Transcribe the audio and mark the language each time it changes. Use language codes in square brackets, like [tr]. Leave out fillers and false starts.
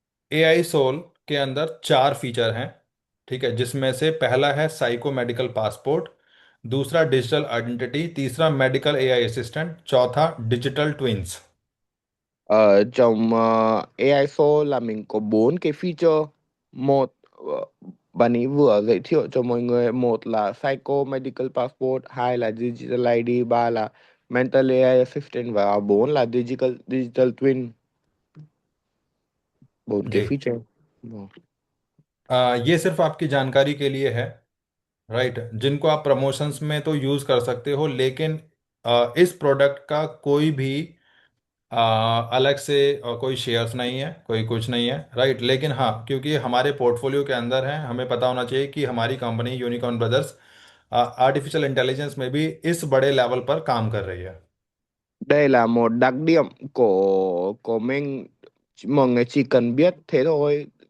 [hi] AI soul के अंदर 4 feature हैं। ठीक है, जिसमें से पहला है साइको मेडिकल पासपोर्ट, दूसरा डिजिटल आइडेंटिटी, तीसरा मेडिकल AI असिस्टेंट, चौथा digital twins. [vi] Trong AI Show là mình có bốn cái feature. Một, bạn ấy vừa giới thiệu cho mọi người, một là Psycho Medical Passport, hai là Digital ID, ba là Mental AI Assistant và bốn là Digital Digital Twin. Bốn cái [hi] जी। [vi] feature. Vâng. [hi] ये सिर्फ आपकी जानकारी के लिए है, right, जिनको आप promotions में तो यूज़ कर सकते हो, लेकिन इस प्रोडक्ट का कोई भी अलग से कोई शेयर्स नहीं है, कोई कुछ नहीं है, राइट। लेकिन हाँ, क्योंकि हमारे पोर्टफोलियो के अंदर है, हमें पता होना चाहिए कि हमारी company unicorn brothers artificial intelligence में भी इस बड़े लेवल पर काम कर रही है। [vi] Đây là một đặc điểm của mình, mọi người chỉ cần biết thế thôi.